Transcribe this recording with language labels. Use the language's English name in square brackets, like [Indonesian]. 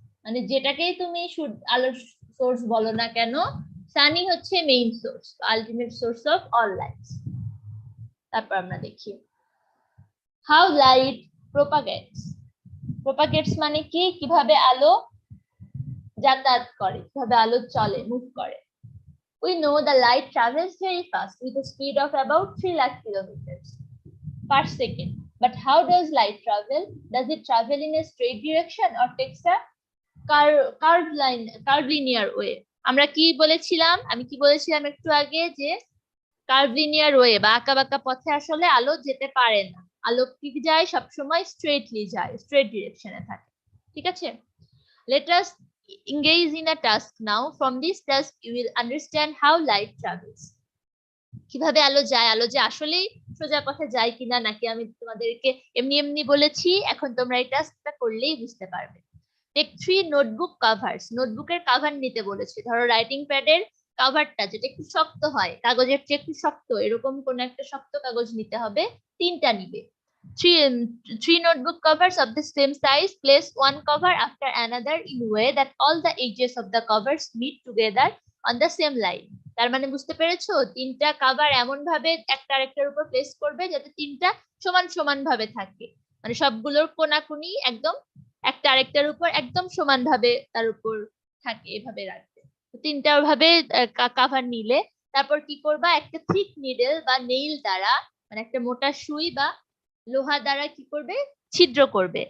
[Bangla] মানে যেটাকেই তুমি আলোর সোর্স বলো না কেন, সানই হচ্ছে main source, [English] Ultimate source of all light. [Bangla] তারপর আমরা দেখি [English] How light propagates. [Bangla] প্রপাগেটস মানে কি, কিভাবে আলো যাতায়াত করে, কিভাবে আলো চলে, মুভ করে। [English] We know the light travels very fast with a speed of about 3 lakh kilometers per second. But how does light travel? Does it travel in a straight direction or takes a curved linear way? [Bangla] আমরা কি বলেছিলাম, আমি কি বলেছিলাম একটু আগে, যে curve linear way বা আঁকা বাঁকা পথে আসলে আলো যেতে পারে না। আলো কি যায়, সবসময় স্ট্রেটলি যায়, স্ট্রেট ডিরেকশনে থাকে। ঠিক আছে, [English] let us engage in a task now. From this task you will understand how light travels. [Bangla] কিভাবে আলো যায়, আলো যে আসলেই সোজা পথে যায় কিনা, নাকি আমি তোমাদেরকে এমনি এমনি বলেছি, এখন তোমরা এই টাস্কটা করলেই বুঝতে পারবে। [English] Take 3 notebook covers. [Bangla] নোটবুকের কভার নিতে বলেছে। ধরো রাইটিং প্যাডের কভারটা যেটা একটু শক্ত হয়, কাগজের চেয়ে একটু শক্ত, এরকম কোন একটা শক্ত কাগজ নিতে হবে, 3টা নিবে। [English] Three notebook covers of the same size. Place one cover after another in way that all the edges of the covers meet together on the same line. [Bangla] তার মানে বুঝতে পেরেছো, 3টা কভার এমন ভাবে একটা আরেকটার উপর প্লেস করবে যাতে 3টা সমান সমান ভাবে থাকে, মানে সবগুলোর কোনাকুনি একদম একটা আরেকটার উপর একদম সমান ভাবে তার উপর থাকে, এভাবে রাখবে। 3টা ভাবে কভার নিলে তারপর কি করবা, একটা থিক নিডল বা নেইল দ্বারা, মানে একটা মোটা সুই বা লোহা দ্বারা কি করবে, ছিদ্র করবে।